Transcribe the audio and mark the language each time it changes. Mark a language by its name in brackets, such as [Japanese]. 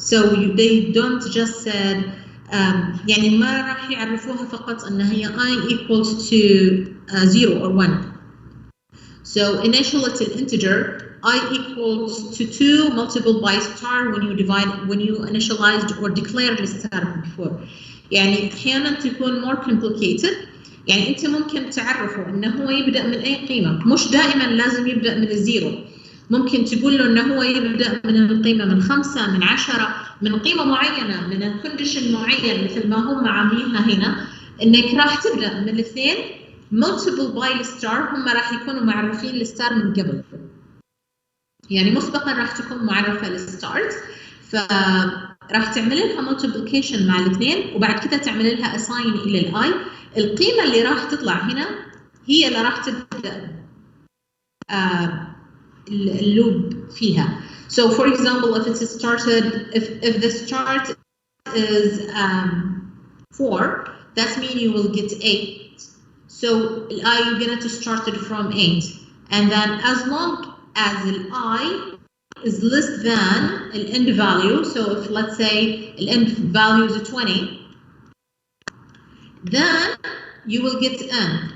[English] So they don't just said [Arabic] يعني ما راح يعرفوها فقط أن هي [English] I equals to 0 or 1. So initial it's an integer, I equals to 2 multiple by star when you initialized or declared the star before. [Arabic] يعني أحيانا تكون [English] more complicated. [Arabic] يعني أنت ممكن تعرفه إنه هو يبدأ من أي قيمة، مش دائما لازم يبدأ من الزيرو. ممكن تقول له إنه هو يبدأ من القيمة من 5 من 10 من قيمة معينة من الكونديشن معين مثل ما هم عاملينها هنا، إنك راح تبدأ من الاثنين [English] multiple by [Arabic] الستار، هم راح يكونوا معرفين الستار من قبل. يعني مسبقا راح تكون معرفة للستارت، فراح تعمل لها multiplication مع الاثنين وبعد كده تعمل لها assign إلى الاي. القيمة اللي راح تطلع هنا هي اللي راح تبدأ اللوب فيها. [English] So for example, if it's started, if the start is 4, that means you will get 8. So you're going to start it from 8, and then as long as I is less than the end value, so if let's say the end value is 20, then you will get n.